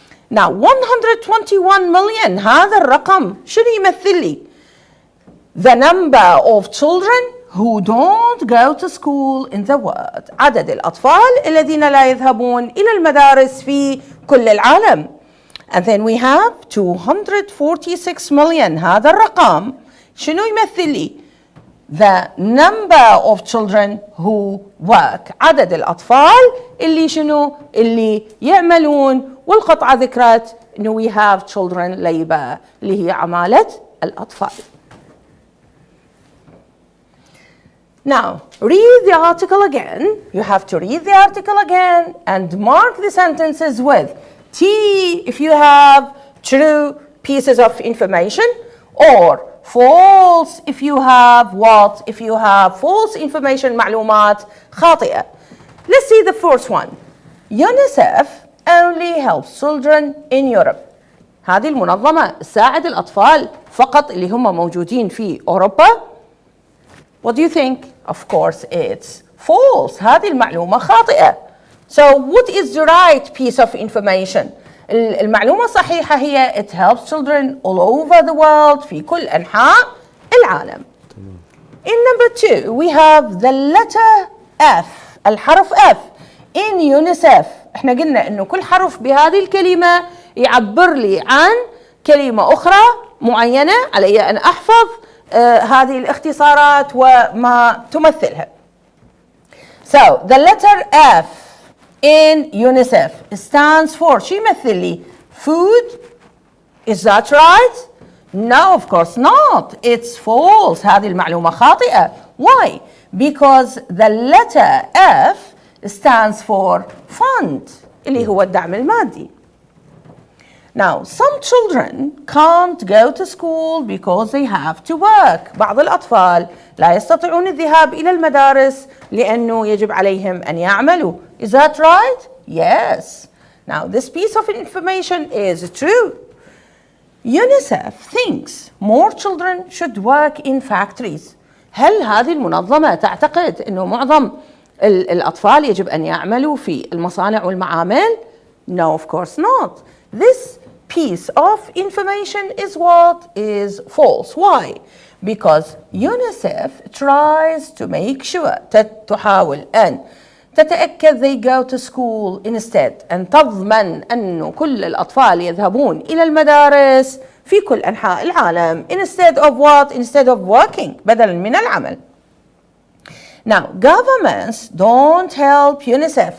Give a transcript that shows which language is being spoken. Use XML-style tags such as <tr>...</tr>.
<en>Now 121 million</en> <ar>هذا الرقم شنو يمثل لي؟</ar> <en>The number of children who don't go to school in the world.</en> <ar>عدد الأطفال الذين لا يذهبون إلى المدارس في كل العالم.</ar> <en>And then we have 246 million.</en> <ar>هذا الرقم شنو يمثل لي؟</ar> <en>The number of children who work.</en> <ar>عدد الأطفال اللي شنو؟ اللي يعملون. والقطعة ذكرت إنه</ar> <en>we have children labor</en> <ar>اللي هي عمالة الأطفال.</ar> <en>Now, read the article again. You have to read the article again and mark the sentences with T if you have true pieces of information, or false if you have what? If you have false information,</en> <ar>معلومات خاطئة.</ar> <en>Let's see the first one. UNICEF only helps children in Europe.</en> <ar>هذه المنظمة تساعد الأطفال فقط اللي هم موجودين في أوروبا.</ar> <en>What do you think? Of course it's false.</en> <ar>هذه المعلومة خاطئة.</ar> <en>So what is the right piece of information?</en> <ar>المعلومة الصحيحة هي</ar> <en>it helps children all over the world</en> <ar>في كل أنحاء العالم.</ar> <en>In number 2 we have the letter F. الحرف F in UNICEF.</en> <ar>احنا قلنا انه كل حرف بهذه الكلمة يعبر لي عن كلمة أخرى معينة، علي أن أحفظ هذه الاختصارات وما تمثلها.</ar> <en>So the letter F in UNICEF stands for</en> <ar>شو يمثل لي؟</ar> <en>Food. Is that right? No, of course not. It's false.</en> <ar>هذه المعلومة خاطئة.</ar> <en>Why? Because the letter F stands for fund</en> <ar>اللي هو الدعم المادي.</ar> <en>Now, some children can't go to school because they have to work.</en> <ar>بعض الأطفال لا يستطيعون الذهاب إلى المدارس لأنه يجب عليهم أن يعملوا.</ar> <en>Is that right? Yes. Now, this piece of information is true. UNICEF thinks more children should work in factories.</en> <ar>هل هذه المنظمة تعتقد أنه معظم الأطفال يجب أن يعملوا في المصانع والمعامل؟</ar> <en>No, of course not. This piece of information is what is false. Why? Because UNICEF tries to make sure</en> <ar>تحاول أن تتأكد</ar> <en>they go to school instead</en> <ar>أن تضمن أنه كل الأطفال يذهبون إلى المدارس في كل أنحاء العالم</ar> <en>instead of what? Instead of working</en> <ar>بدلا من العمل.</ar> <en>Now, governments don't help UNICEF.</en>